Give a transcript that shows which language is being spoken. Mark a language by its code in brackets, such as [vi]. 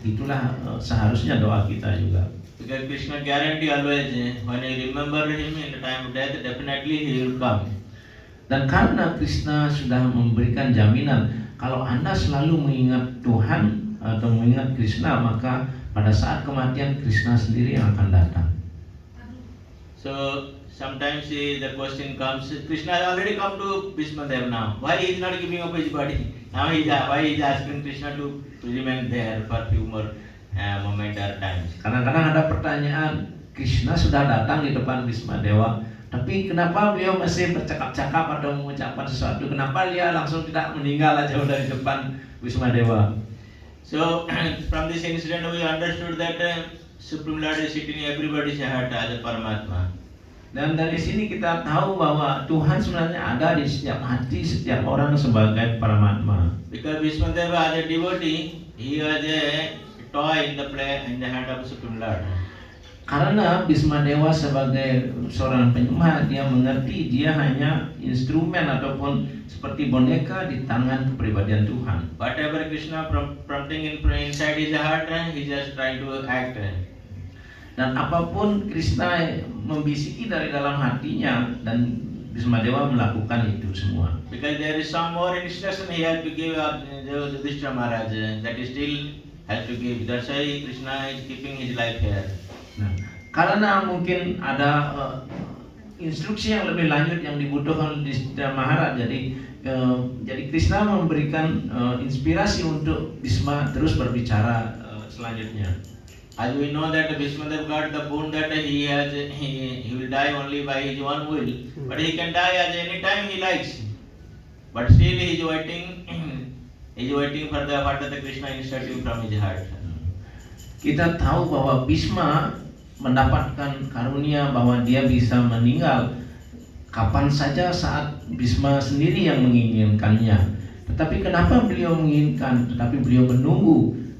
[id] Itulah seharusnya doa kita juga. [en] Because Krishna guarantee always, when you remember him in the time of death, definitely he will come. [id] Dan karena Krishna sudah memberikan jaminan, kalau Anda selalu mengingat Tuhan atau mengingat Krishna, maka pada saat kematian Krishna sendiri yang akan datang. [en] So sometimes the question comes, Krishna has already come to Bhismadeva now. Why he is not giving up his body? Now why he is asking Krishna to remain there for few more moment or times. [id] Kadang-kadang ada pertanyaan, Krishna sudah datang di depan Bhismadewa, tapi kenapa beliau masih bercakap-cakap atau mengucapkan sesuatu? Kenapa dia langsung tidak meninggal aja dari depan Bhismadewa? [en] So from this incident we understood that Supreme Lord is sitting in everybody's heart as a Paramatma. [id] Dan dari sini kita tahu bahwa Tuhan sebenarnya ada di setiap hati setiap orang sebagai Paramatma. [en] Because Bhismadeva as a devotee, he was a toy in the hand of Supreme Lord. [id] Karena Bhismadewa sebagai seorang penyembah, dia mengerti dia hanya instrumen ataupun seperti boneka di tangan kepribadian Tuhan. [en] Whatever Krishna prompting inside his heart, he just trying to act. [id] Dan apapun Krishna membisiki dari dalam hatinya, dan Bhismadewa melakukan itu semua. [en] Because there is some more instruction he has to give up Yudhishthira Maharaj that he still has to give. That's why Krishna is keeping his life here. [id] Nah, karena mungkin ada instruksi yang lebih lanjut yang dibutuhkan oleh Yudhishthira Maharaj, jadi Krishna memberikan inspirasi untuk Bhisma terus berbicara selanjutnya. [en] As we know that Bhismadeva got the boon that he will die only by his own will, but he can die at any time he likes. But still he is waiting for the Krishna initiative from his heart. [id] Kita tahu bahwa Bhisma mendapatkan karunia bahwa dia bisa meninggal kapan saja saat Bisma sendiri yang menginginkannya. Tetapi kenapa beliau menginginkan? Tetapi beliau menunggu.